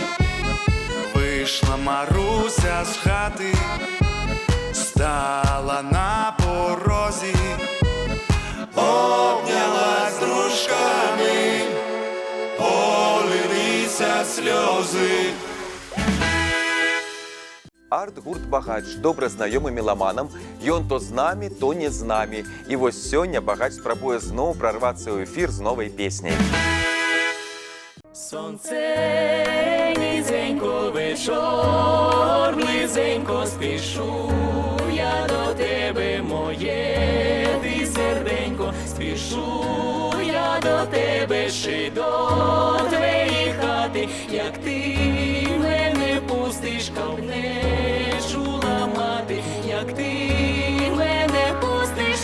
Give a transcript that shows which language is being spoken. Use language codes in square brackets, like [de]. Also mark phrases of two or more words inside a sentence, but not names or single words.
[uk] Вийшла Маруся з хати, стала на порозі, обнялась з дружками, полилися сльози. [be] Арт-гурт «Багач» добра знаёмы меламанам, ён то з намі, то не з намі. І вось сёння Багач спрабуе зноў прарвацца ў эфір з новай песняй. [uk] Сонце низенько, вечор близенько, спішу я до тебе, моє ти серденько, спішу я до тебе, ще до твоєї хати, як ти мене пустиш, кав не чула мати, як ти мене пустиш.